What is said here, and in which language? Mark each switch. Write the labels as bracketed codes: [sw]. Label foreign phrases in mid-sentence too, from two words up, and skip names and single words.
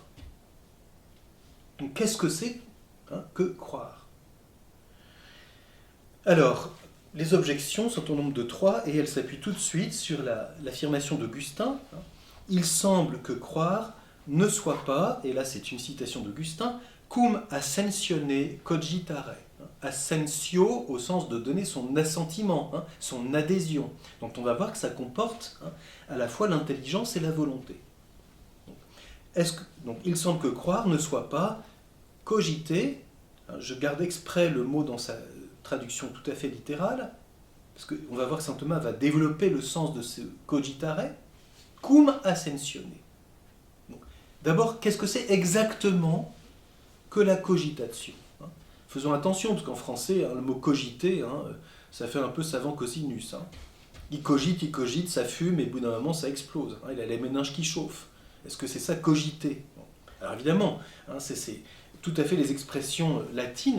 [fr] Donc, qu'est-ce que c'est hein, que croire? Alors, les objections sont au nombre de 3 et elles s'appuient tout de suite sur l'affirmation d'Augustin. Il semble que croire ne soit pas, et là c'est une citation d'Augustin, [la] cum ascensione cogitare. [fr] Assentio au sens de donner son assentiment, hein, son adhésion. Donc on va voir que ça comporte hein, à la fois l'intelligence et la volonté. Donc il semble que croire ne soit pas cogiter, hein, je garde exprès le mot dans sa traduction tout à fait littérale, parce qu'on va voir que saint Thomas va développer le sens de ce [la] cogitare, cum ascensione. [fr] D'abord, qu'est-ce que c'est exactement que la cogitatio? Faisons attention, parce qu'en français, le mot cogiter, ça fait un peu savant cosinus. Il cogite, ça fume, et au bout d'un moment, ça explose. Il a les méninges qui chauffent. Est-ce que c'est ça, cogiter? Alors évidemment, c'est tout à fait les expressions latines.